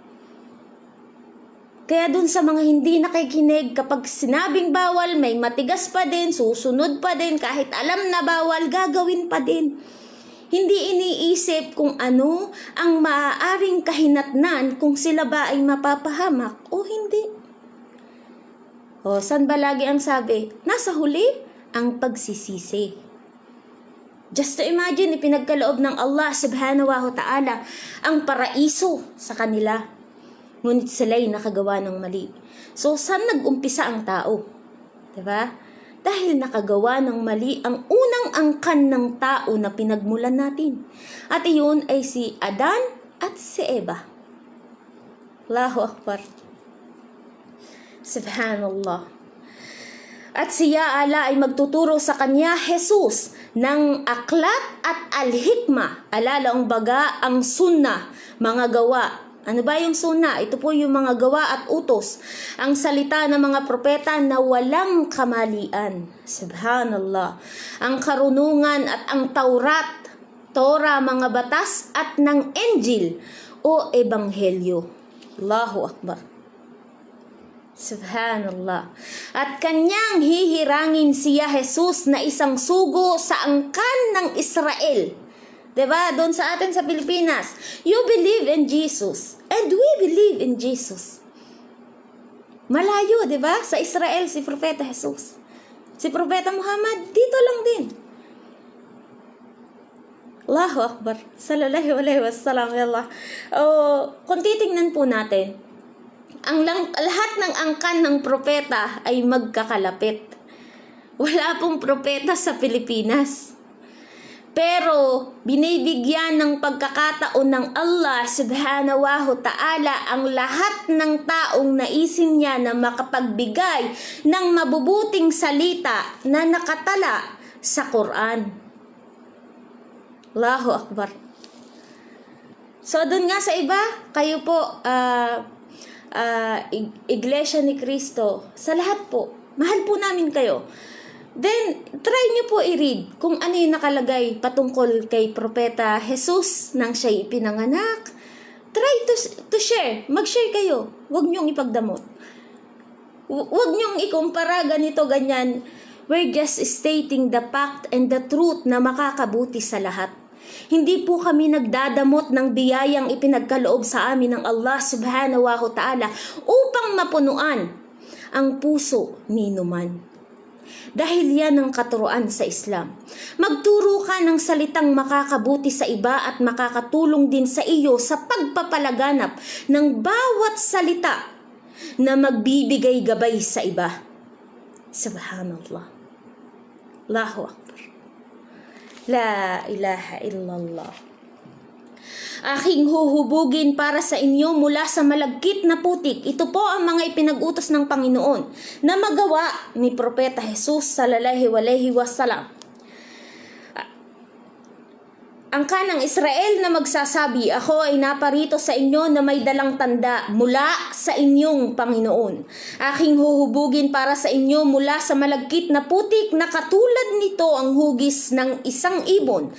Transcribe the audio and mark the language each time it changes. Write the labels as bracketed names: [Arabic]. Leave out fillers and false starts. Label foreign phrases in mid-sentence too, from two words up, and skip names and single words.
[Filipino] Kaya dun sa mga hindi nakikinig, kapag sinabing bawal, may matigas pa din, susunod pa din, kahit alam na bawal, gagawin pa din. Hindi iniisip kung ano ang maaaring kahinatnan kung sila ba ay mapapahamak o hindi. O, saan ba lagi ang sabi? Nasa huli, ang pagsisisi. [English] Just to imagine, [Filipino] ipinagkaloob ng [Arabic] الله سبحانه وتعالى [Filipino] ang paraiso sa kanila. Ngunit sila'y nakagawa ng mali. So, saan nag-umpisa ang tao? Diba? Dahil nakagawa ng mali ang unang angkan ng tao na pinagmulan natin. At iyon ay si Adan at si Eva. [Arabic] الله أكبر. سبحان الله. [Filipino] At siya ala ay magtuturo sa kanya, Jesus, ng aklat at al-hikmah. Alala ang baga, ang sunnah, mga gawa. Ano ba yung sunnah? Ito po yung mga gawa at utos. Ang salita ng mga propeta na walang kamalian. [Arabic] سبحان الله. [Filipino] Ang karunungan at ang Taurat, Torah, mga batas at ng Injil o Ebanghelyo. [Arabic] الله أكبر. سبحان الله. [Filipino] At kanyang hihirangin siya Jesus na isang sugo sa angkan ng Israel. Diba? Doon sa atin sa Pilipinas, [English] you believe in Jesus and we believe in Jesus. [Filipino] Malayo, diba? Sa Israel, si Propeta Jesus. Si Propeta Muhammad, dito lang din. [Arabic] الله أكبر. صلى الله عليه وسلم. [Filipino] Kung titingnan po natin, lahat ng angkan ng propeta ay magkakalapit. Wala pong propeta sa Pilipinas. Pero binibigyan ng pagkakataon ng [Arabic] الله سبحانه وتعالى [Filipino] ang lahat ng taong naisin niya na makapagbigay ng mabubuting salita na nakatala sa Quran. [Arabic] الله أكبر. [Filipino] So doon nga sa iba, kayo po, Iglesia ni Cristo, sa lahat po, mahal po namin kayo. Then, try nyo po i-read kung ano yung nakalagay patungkol kay Propeta Jesus nang siya'y ipinanganak. [English] Try to share. [Filipino] Mag-share kayo. Huwag nyong ipagdamot. Huwag nyong ikumpara ganito, ganyan. [English] We're just stating the fact and the truth [Filipino] na makakabuti sa lahat. Hindi po kami nagdadamot ng biyayang ipinagkaloob sa amin ng [Arabic] الله سبحانه وتعالى [Filipino] upang mapunuan ang puso ni numan. Dahil yan ang katuruan sa Islam. Magturo ka ng salitang makakabuti sa iba at makakatulong din sa iyo sa pagpapalaganap ng bawat salita na magbibigay gabay sa iba. [Arabic] سبحان الله. الله أكبر. لا إله إلا الله. [Filipino] Aking huhubugin para sa inyo mula sa malagkit na putik. Ito po ang mga ipinag-utos ng Panginoon na magawa ni Propeta Jesus [Arabic] صلى الله عليه وسلم. [Filipino] Ang kanang Israel na magsasabi, ako ay naparito sa inyo na may dalang tanda mula sa inyong Panginoon. Aking huhubugin para sa inyo mula sa malagkit na putik na katulad nito ang hugis ng isang ibon.